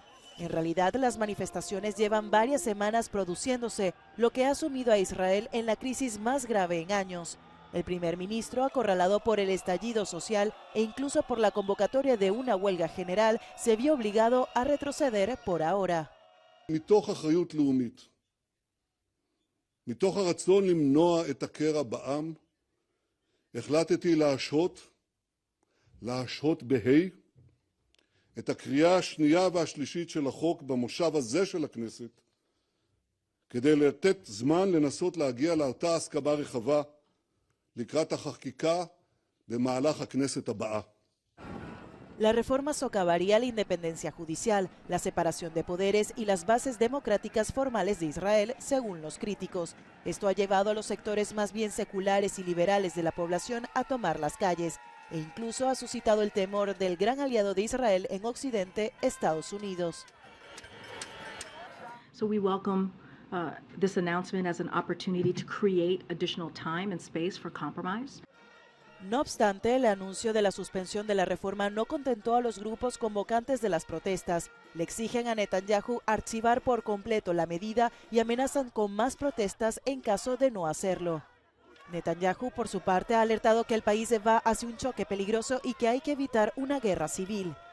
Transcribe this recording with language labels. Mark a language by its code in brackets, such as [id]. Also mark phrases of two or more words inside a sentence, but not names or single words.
[es] En realidad, las manifestaciones llevan varias semanas produciéndose, lo que ha sumido a Israel en la crisis más grave en años. El primer ministro, acorralado por el estallido social e incluso por la convocatoria de una huelga general, se vio obligado a retroceder por ahora. [he] מתוך אחריות לאומית, מתוך הרצון למנוע את הקרע בעם, החלטתי להשהות בהי את הקריאה השנייה והשלישית של החוק במושב הזה של הכנסת, כדי לתת זמן לנסות להגיע לאותה הסכמה רחבה לקראת החקיקה במהלך הכנסת הבאה. [es] La reforma socavaría la independencia judicial, la separación de poderes y las bases democráticas formales de Israel, según los críticos. Esto ha llevado a los sectores más bien seculares y liberales de la población a tomar las calles, e incluso ha suscitado el temor del gran aliado de Israel en Occidente, Estados Unidos. [en] So we welcome this announcement as an opportunity to create additional time and space for compromise. [es] No obstante, el anuncio de la suspensión de la reforma no contentó a los grupos convocantes de las protestas. Le exigen a Netanyahu archivar por completo la medida y amenazan con más protestas en caso de no hacerlo. Netanyahu, por su parte, ha alertado que el país va hacia un choque peligroso y que hay que evitar una guerra civil.